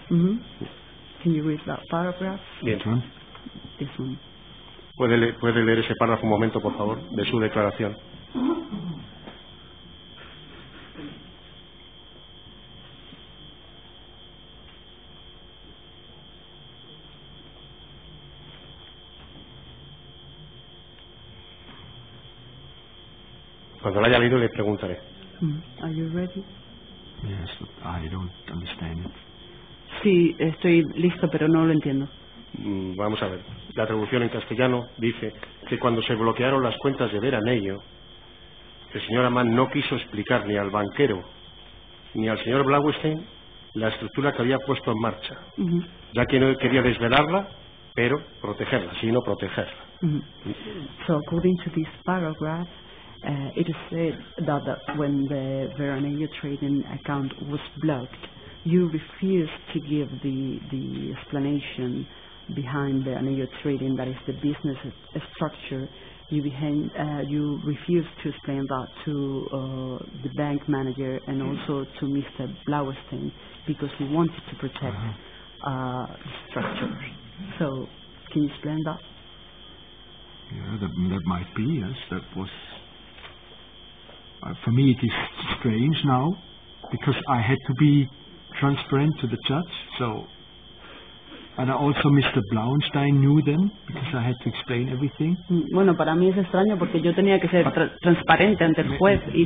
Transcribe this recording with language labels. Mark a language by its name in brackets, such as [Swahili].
[English] Can you read that paragraph? [Spanish] Bien. [English] This one. [Spanish] ¿Puede leer ese párrafo un momento, por favor, de su declaración? Cuando lo haya leído le preguntaré. [English] Are you ready? Yes, but I don't understand it. [Spanish] Sí, estoy listo, pero no lo entiendo. Vamos a ver. La traducción en castellano dice que cuando se bloquearon las cuentas de Veranello, el señor Amán no quiso explicar ni al banquero ni al señor Blaustein la estructura que había puesto en marcha, ya que no quería desvelarla, pero protegerla, sino protegerla. [English] So, according to this paragraph, it is said that when the Veranello trading account was blocked, you refused to give the explanation behind Veranello trading, that is the business structure, you refused to explain that to the bank manager and also to Mr. Blaustein because you wanted to protect the structure. So, can you explain that? Yeah, that might be, yes. That was... for me it is strange now, because I had to be transparent to the judge, so... And also Mr. Blaustein knew them, because I had to explain everything. [Spanish] Bueno, para mí es extraño porque yo tenía que ser transparente ante el juez y